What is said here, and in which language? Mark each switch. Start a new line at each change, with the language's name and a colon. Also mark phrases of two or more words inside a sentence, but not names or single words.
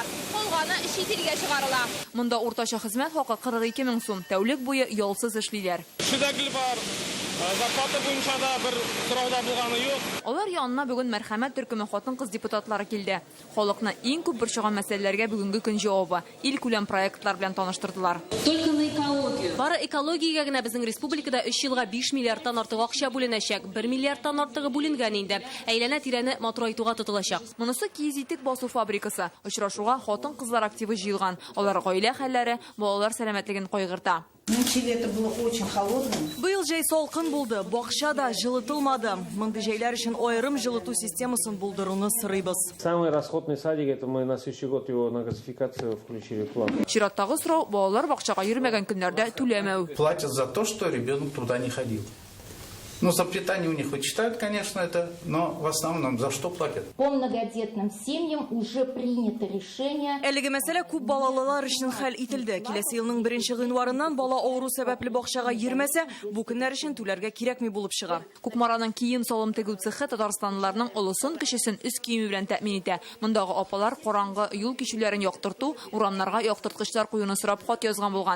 Tatar: Калганы чит илгә чыгарыла. Монда уртача хезмәт хакы 42 мең сум. Тәүлек буе ялсыз эшлиләр. Шидәгел бар. Зарплата буенча да бер сорауда булганы юк. Алар янына бүген мәрхәмәт төркеме хатын-кыз депутатлары килде. Халыкны иң күп борчыган мәсьәләләргә бүгенге көн җавабы ил күләм проектлар белән таныштырдылар.
Russian: Только на экологию.
Tatar: Бары экологиягә генә безнең республикада 3 елга 5 миллиардтан артык акча бүленәчәк. 1 миллиардтан артыгы бүленгән инде. Әйләнә тирәне матурайтуга тотылачак. Монысы киез итек басу фабрикасы. Очрашуга хатын-кызлар активы җыелган. Алар гаилә хәлләре, балалар сәламәтлеген кайгырта. Быел җәй салкын булды, бакча да жылытылмады. Мондый җәйләр өчен аерым жылыту системасын булдыруны сорыйбыз.
Russian: Самый расходный садик, это мы на следующий год его на газификацию включили в план.
Tatar: Чираттагы сорау балалар бакчага йөрмәгән көннәрдә түләмәү.
Russian: Платят за то, что ребенок туда не ходил. Ну, за питание у них вычитают, конечно, это, но в основном за что платят? По многодетным семьям уже принято решение.
Tatar: Әлеге мәсьәлә күп балалылар өчен хәл ителде. Киләсе елның 1 гыйнварыннан бала авыру сәбәпле бакчага йөрмәсә, бу көннәр өчен түләргә кирәкми булып чыга. Кукмараның кием салым тегү цехы Татарстанлыларның олысын кешесен үз киеме белән тәэмин итә. Мондагы апалар караңгы юл кичүләрен яктырту, урамнарга яктырткычлар куюны сорап хат язган булган.